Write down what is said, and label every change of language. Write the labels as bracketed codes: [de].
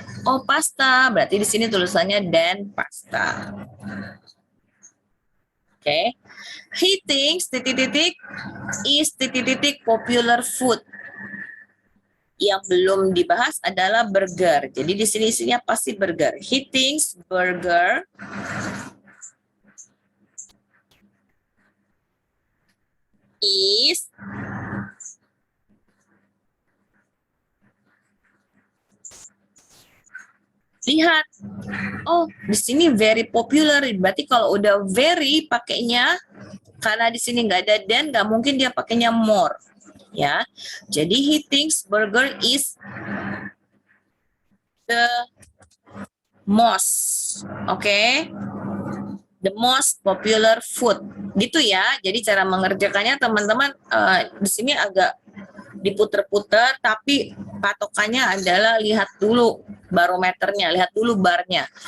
[id] Oh, pasta. Berarti di sini tulisannya than pasta. [en] Oke. He thinks [id] titik-titik [en] is titik-titik popular food. [id] Yang belum dibahas adalah burger. Jadi di sini isinya pasti burger. [en] He thinks burger is lihat. [id] Oh, di sini very popular. Berarti kalau udah very pakainya, karena di sini nggak ada than, nggak mungkin dia pakainya more. Ya, jadi [en] he thinks burger is the most, okay? The most popular food, [id] gitu ya. Jadi cara mengerjakannya teman-teman di sini agak diputer-puter, tapi patokannya adalah lihat dulu barometernya, lihat dulu barnya.